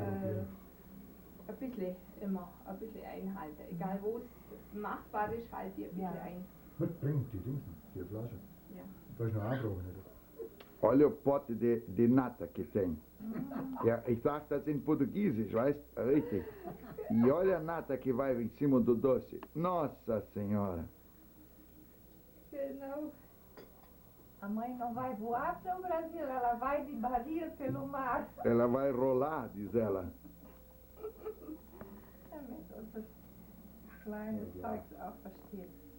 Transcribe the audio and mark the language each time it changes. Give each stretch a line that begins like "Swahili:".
German: ein bisschen immer ein bisschen einhalten. Egal wo es machbar ist, halte ich ein bisschen ein. Was bringt die Dings, die Flasche? Ja. Da ist noch anbrauchen, oder?
Portuguese: Olha o pote de nata que tem.
German: Ja, ich sag das in Portugiesisch, weißt? Richtig.
Portuguese: E olha a nata que vai em cima do doce. Nossa Senhora.
German: Genau.
Portuguese: A mãe não vai voar para o Brasil, ela vai de barriga pelo mar. Ela vai rolar, diz ela.
German: Damit unser kleines Zeug auch versteht.